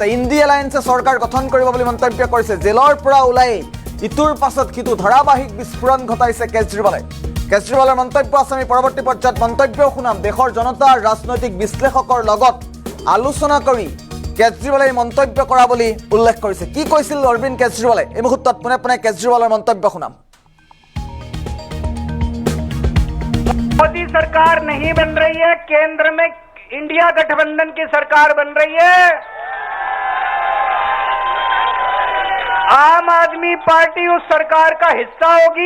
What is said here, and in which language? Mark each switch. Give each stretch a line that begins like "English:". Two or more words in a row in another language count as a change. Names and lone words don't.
Assamese: ইণ্ডি এলায়েন্সে চৰকাৰ গঠন কৰিব বুলি মন্তব্য কৰিছে। জেলৰ পৰা ওলাই ইটোৰ পাছত সিটো ধাৰাবাহিক বিস্ফোৰণ ঘটাইছে কেজৰিৱালে। কেজৰিৱালৰ মন্তব্য আছে, আমি পৰৱৰ্তী পৰ্যায়ত মন্তব্যও শুনাম। দেশৰ জনতা ৰাজনৈতিক বিশ্লেষকৰ লগত আলোচনা কৰি কেজৰিৱালে এই মন্তব্য কৰা বুলি উল্লেখ কৰিছে। কি কৈছিল অৰবিন্দ কেজৰিৱালে এই মুহূৰ্তত পোনে পোনে কেজৰিৱালৰ মন্তব্য শুনাম।
Hindi: मोदी सरकार नहीं बन रही है, केंद्र में इंडिया गठबंधन की सरकार बन रही है। आम आदमी पार्टी उस सरकार का हिस्सा होगी।